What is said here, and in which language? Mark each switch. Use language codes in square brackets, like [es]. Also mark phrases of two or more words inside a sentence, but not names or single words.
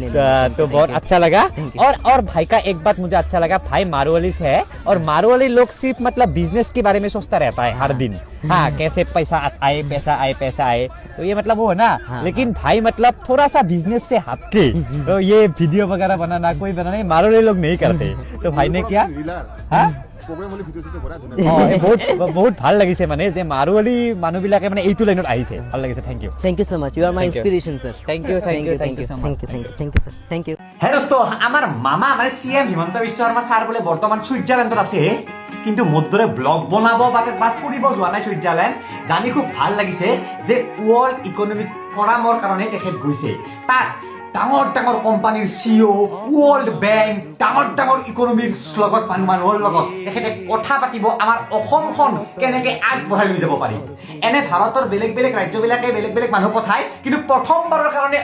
[hi] तो बहुत अच्छा लगा और भाई का एक बात मुझे अच्छा लगा भाई मारवाली से है और मारवाली लोग सिर्फ मतलब बिजनेस के बारे में सोचता रहता है हर दिन हाँ कैसे पैसा आए तो ये मतलब वो है ना लेकिन भाई मतलब थोड़ा सा बिजनेस से हट के तो ये वीडियो वगैरह बनाना कोई बनाना मारवाली लोग नहीं करते तो भाई ने क्या हाँ [as] বহুত ভাল লাগিছে মানে যে মাৰুৱালী মানুহবিলাকে মানে এইটো লাইনত আহিছে ভাল লাগিছে [en] thank you so much you are my inspiration sir thank you sir thank you [as] হে দোস্ত আমাৰ মামা মানে CM হিমন্ত বিশ্ব শৰ্মা ছাৰ বোলে বৰ্তমান ছুইজাৰলেণ্ডত আছে কিন্তু মোৰ দৰে ব্লগ বনাব বা ফুৰিব যোৱা নাই ছুইজাৰলেণ্ড জানি খুব ভাল লাগিছে যে ৱৰ্ল্ড ইকনমিক ফৰামৰ কাৰণে তেখেত গৈছে তাত ডাঙৰ কোম্পানীৰ CEO ৱৰ্ল্ড বেংক ডাঙৰ ইকনমিৰ লগত মানুহৰ লগত তেখেতে কথা পাতিব আমাৰ অসমখন কেনেকৈ আগবঢ়াই লৈ যাব পাৰি এনে ভাৰতৰ বেলেগ ৰাজ্যবিলাকে বেলেগ মানুহ পঠায় কিন্তু প্ৰথমবাৰৰ কাৰণে